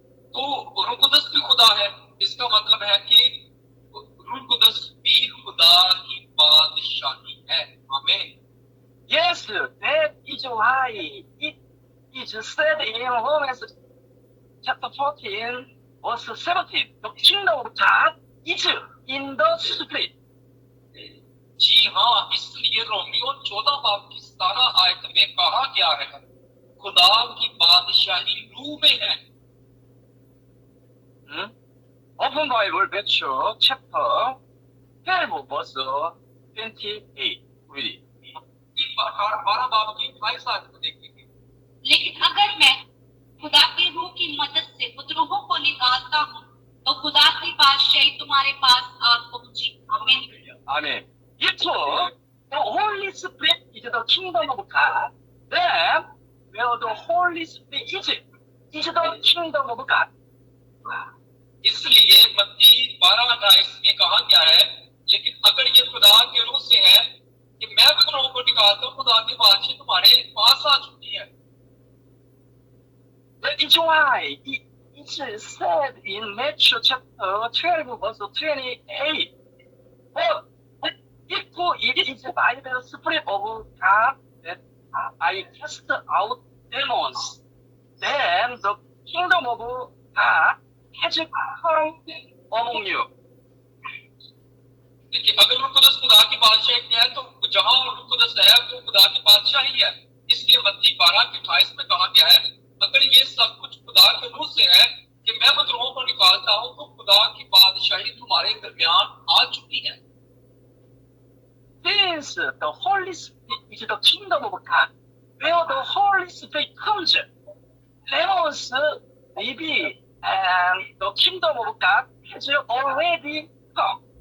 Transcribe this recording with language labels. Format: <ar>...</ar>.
<hi>तो रूह कुदस भी खुदा है। इसका मतलब है कि रूह कुदस भी खुदा की बादशाही है। आमीन।</hi> <en>Yes, that is why it is said in Romans chapter 14, verse 17, the kingdom of God is in the Spirit.</en> <hi>जी हाँ, इसलिए रोमियो 14 बाब की 17 आयत में कहा गया है, खुदा की बादशाही रूह में है।</hi> <en>Open Bible, Matthew chapter 12, verse 28. Read it.</en> <hi>12 बाब की 28 आयत को देखेंगे। लेकिन अगर मैं खुदा की रूह की मदद से बुजुर्गों को निकालता हूँ, तो खुदा की बादशाही तुम्हारे पास आ पहुंची। आमीन।</hi> <en>Amen. If the Holy Spirit is the kingdom of God, then where the Holy Spirit is the kingdom of God.</en> <hi>इसलिए मत्ती 12:28 में कहा गया है, लेकिन अगर ये खुदा के रूह से है कि मैं बुजुर्गों को निकालता हूँ, खुदा की बादशाही तुम्हारे पास आ चुकी है।</hi> <en>That is why it is said in Matthew chapter 12, verse 28. But if it is by the Spirit of God that I cast out demons, then the kingdom of God has come among you.</en> <hi>देखिए, अगर रूह कुदस खुदा की बादशाही है, तो जहां रूह कुदस है वो खुदा की बादशाही है। इसलिए मत्ती 12:28 में कहा गया है, अगर ये सब कुछ खुदा के रूह से है कि मैं बुजुर्गों को निकालता हूँ, तो खुदा की बादशाही तुम्हारे दरमियान आ चुकी है।</hi> <en>Since the Holy Spirit is the kingdom of God, where the Holy Spirit comes, demons maybe, and the kingdom of God has already come.</en>